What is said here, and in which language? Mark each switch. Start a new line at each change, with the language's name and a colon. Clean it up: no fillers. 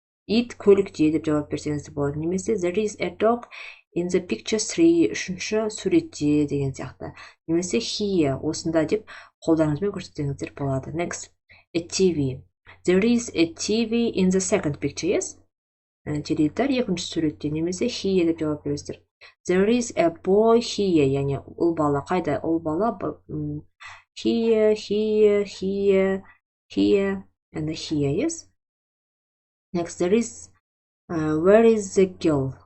Kazakh: Ит көлікте деп жауап берсеңіз болады. Немесе
English: there is a dog in the picture 3,
Kazakh: үшінші суретте деген сияқты. Немесе here, осында деп қолдарыңызбен көрсетсеңіздер болады.
English: Next. A TV. There is a TV in the second picture, yes?
Kazakh: Теледидар екінші суретте, немесе here деп жауап бересіздер.
English: There is a boy here,
Kazakh: яғни ол бала қайда? Ол бала
English: here, and here, yes? Next, there is where is the girl?